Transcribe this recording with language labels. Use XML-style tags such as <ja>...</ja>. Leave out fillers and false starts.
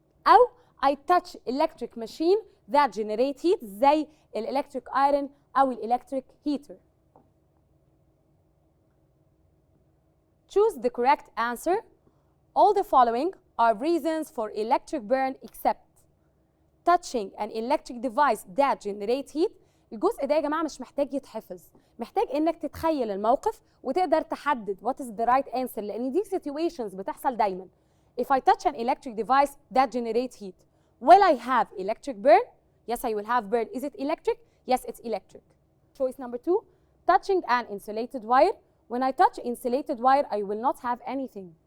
<en>أو I touch electric machine that generate heat زي electric iron أو electric heater. Choose the correct answer. All the following are reasons for electric burn except touching an electric device that generates heat.</en> <ar>الجزء ده يا جماعة مش محتاج يتحفظ، محتاج إنك تتخيل الموقف وتقدر تحدد</ar> <en>what is the right answer،</en> <ar>لأن دي situations بتحصل دايما.</ar> <en>If I touch an electric device that generates heat, will I have electric burn? Yes, I will have burn. Is it electric? Yes, it's electric. Choice number 2, touching an insulated wire. When I touch insulated wire, I will not have anything.</en>